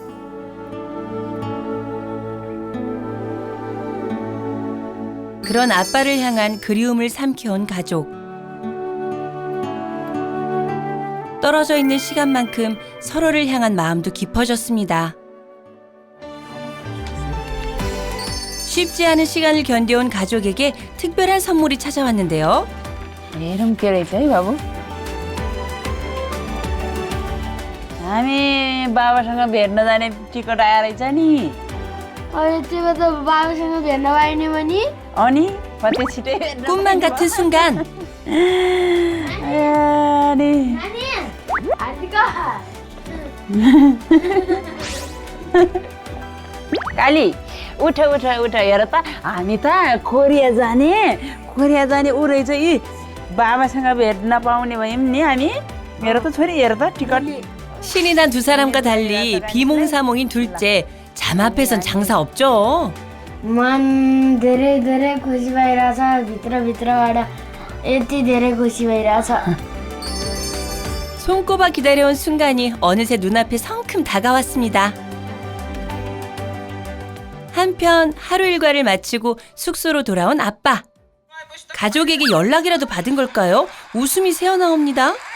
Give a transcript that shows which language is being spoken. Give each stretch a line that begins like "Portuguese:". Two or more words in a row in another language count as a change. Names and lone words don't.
Korean: 그런 아빠를 향한 그리움을 삼켜온 가족. 떨어져 있는 시간만큼 서로를 향한 마음도 깊어졌습니다. 쉽지 않은 시간을 견뎌온 가족에게 특별한 선물이 찾아왔는데요.
Nepali: हेरौँ के रहेछ है बाबु हामी बाबासँग भेट्न जाने टिकट आएर रहेछ नि अहिले त्यो त बाबासँग भेट्न पाइने भने अनि कति छिटै भेट्न
Korean: 꿈만 같은 순간.
Nepali: अनि काली उठ हेर त हामी त कोरिया जाने ऊ रहेछ यी बाबासँग भेट्न पाउने भयौँ नि हामी हेर त छोरी हेर त टिकट
Korean: 신이 난 두 사람과 달리 비몽사몽인 둘째. 잠 앞에선 장사 없죠.
Nepali: मन धेरै धेरै खुसी भइरहेछ भित्रबाट यति धेरै खुसी भइरहेछ
Korean: 손꼽아 기다려온 순간이 어느새 눈앞에 성큼 다가왔습니다. 한편 하루 일과를 마치고 숙소로 돌아온 아빠. 가족에게 연락이라도 받은 걸까요? 웃음이 새어나옵니다.